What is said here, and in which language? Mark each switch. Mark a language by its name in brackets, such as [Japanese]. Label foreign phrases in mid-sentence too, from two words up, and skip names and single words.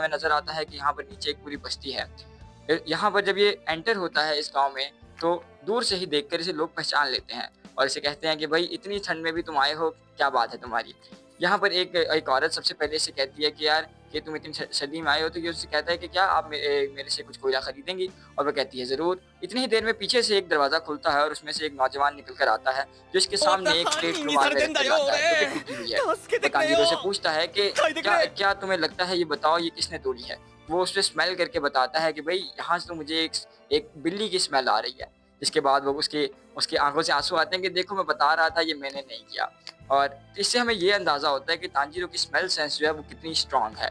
[Hindi] हमें नज़र आता है कि यहाँ पर नीचे एक पूरी बस्ती है। यहाँ पर जब ये एंटर होता है इस गाँव में, तो दूर से ही देखकर इसे लोग पहचान लेते हैं और इसे कहते हैं कि भाई इतनी ठंड में भी तुम आए हो, क्या बात है तुम्हारी? यहाँ पर एक औरत सबसे पहले इसे कहती है कि यार कि तुम इतनी सर्दी में आए हो, तो ये उससे कहता है कि क्या आप मेरे से कुछ कोयला खरीदेंगी? और वो कहती है ज़रूर। इतनी ही देर में पीछे से एक दरवाज़ा खुलता है और उसमें से एक नौजवान निकल कर आता है, जो इसके [Japanese] 終わった [Hindi] सामने एक [Japanese] 犯 [Hindi] प्लेट [Japanese] 人にさ [Hindi] रुमाल [Japanese] れ [Hindi] में [Japanese] てん [Hindi] रख [Japanese] だ [Hindi] कर [Japanese] よ [Hindi] लाता है, जो कि [Japanese] 俺 [Hindi] टूटी हुई है। [Japanese] 助け [Hindi] वो [Japanese] てくれよ [Hindi] तांजीरो से पूछता है कि [Japanese] 書いてく [Hindi] क्या [Japanese] れ [Hindi] क्या तुम्हें लगता है, ये बताओ ये किसने तोड़ी है? वो उसे स्मेल करके बताता है कि भई यहाँ से तो मुझे एक बिल्ली की स्मेल आ रही है। जिसके बाद वो उसकी आँखों से आँसू आते हैं कि देखो मैं बता रहा था, ये मैंने नहीं किया। और इससे हमें ये अंदाज़ा होता है कि तांजीरो की [English] smell sense [Hindi] जो है वो कितनी स्ट्रॉन्ग है।